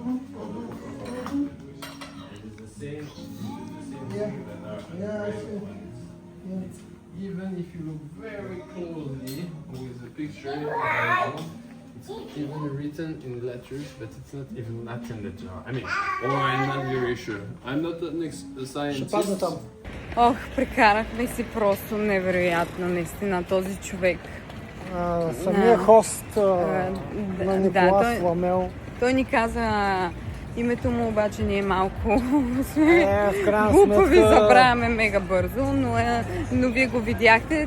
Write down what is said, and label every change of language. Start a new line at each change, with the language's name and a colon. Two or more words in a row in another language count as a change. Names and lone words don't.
English: And it's the same thing that are engraved on it. Even if you look very closely with the picture, it's even written in letters, but it's not even Latin letter. I mean, or I'm not very sure. I'm not a scientist.
Bulgarian: Ох, прекарахме си просто невероятно, наистина, този човек. Самия хост на Николас той- Фламел. Той ни каза името му, обаче ние малко В крайна глупави, сметка... забравяме мега бързо, но вие го видяхте